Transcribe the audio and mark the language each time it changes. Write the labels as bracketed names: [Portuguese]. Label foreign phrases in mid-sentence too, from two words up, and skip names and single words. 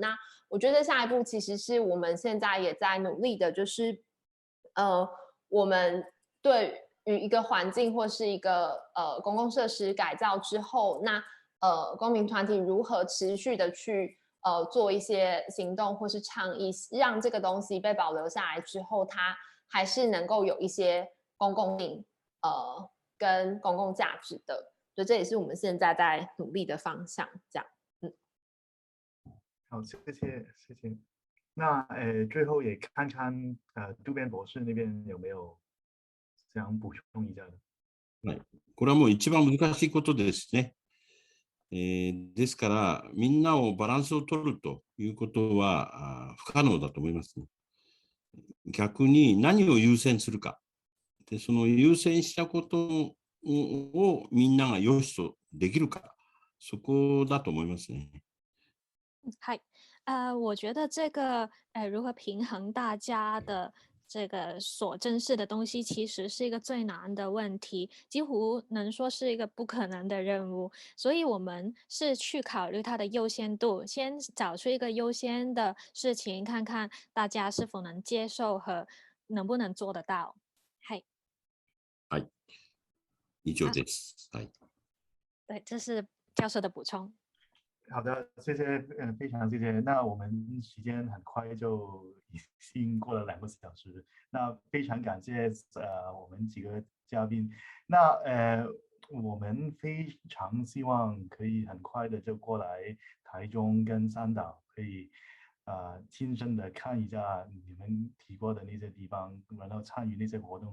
[Chinese] 那我觉得下一步其实是我们现在也在努力的，就是我们对于一个环境或是一个公共设施改造之后，那公民团体如何持续的去做一些行动或是倡议，让这个东西被保留下来之后，它还是能够有一些公共性跟公共价值的。所以这也是我们现在在努力的方向。这样，好，谢谢。那最后也看看渡边博士那边有没有想补充一下的。 [Japanese] はい、これはもう一番難しいことですね。ですから、みんなをバランスを取るということは不可能だと思いますね。逆に何を優先するか。で、その優先したことをみんなが良しとできるか。そこだと思いますね。 [Chinese] 嗨，我觉得这个如何平衡大家的这个所珍视的东西，其实是一个最难的问题，几乎能说是一个不可能的任务。所以我们是去考虑它的优先度，先找出一个优先的事情，看看大家是否能接受和能不能做得到。嗨， [Japanese] はい。以上です。はい。 [Chinese] 对，这是教授的补充。好的，谢谢，非常谢谢。那我们时间很快就已经过了2个小时，那非常感谢我们几个嘉宾。那我们非常希望可以很快的就过来台中跟三岛，可以亲身的看一下你们提过的那些地方，然后参与那些活动。